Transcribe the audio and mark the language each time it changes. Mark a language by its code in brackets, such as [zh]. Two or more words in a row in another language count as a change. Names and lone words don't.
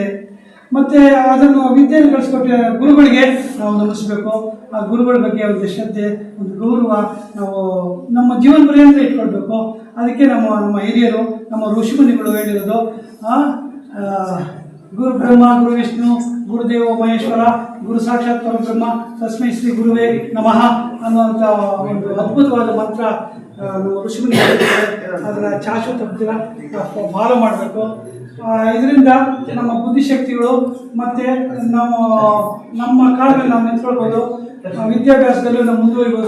[kn] ಮತ್ತು ಅದನ್ನು ವಿದ್ಯೆಯನ್ನು ಕಳಿಸ್ಕೊಟ್ಟ ಗುರುಗಳಿಗೆ ನಾವು ನಮಿಸಬೇಕು. ಆ ಗುರುಗಳ ಬಗ್ಗೆ ಒಂದು ಶ್ರದ್ಧೆ, ಒಂದು ಗೌರವ ನಾವು ನಮ್ಮ ಜೀವನ ಪರ್ಯಂತ ಇಟ್ಕೊಳ್ಬೇಕು. ಅದಕ್ಕೆ ನಮ್ಮ ಹಿರಿಯರು, ನಮ್ಮ ಋಷಿಮುನಿಗಳು ಹೇಳಿರೋದು, [sa] ಗುರು ಬ್ರಹ್ಮ ಗುರು ವಿಷ್ಣು ಗುರುದೇವ ಮಹೇಶ್ವರ ಗುರು ಸಾಕ್ಷಾತ್ ಪರಬ್ರಹ್ಮ ತಸ್ಮೈ ಶ್ರೀ ಗುರುವೇ ನಮಃ [kn] ಅನ್ನುವಂಥ ಒಂದು ಅದ್ಭುತವಾದ ಮಂತ್ರ ನಮ್ಮ ಋಷಿಮುನಿಗಳು ಹೇಳಿದ್ದಾರೆ. ಅದನ್ನು ಶಾಶ್ವತ ಫಾಲೋ ಮಾಡಬೇಕು. ಇದರಿಂದ ನಮ್ಮ ಬುದ್ಧಿಶಕ್ತಿಗಳು ಮತ್ತು ನಮ್ಮ ಕಾಲದಲ್ಲಿ ನಾವು ನಿಂತ್ಕೊಳ್ಬೋದು. ವಿದ್ಯಾಭ್ಯಾಸದಲ್ಲೂ ನಾವು ಮುಂದುವರಿಬೋದು.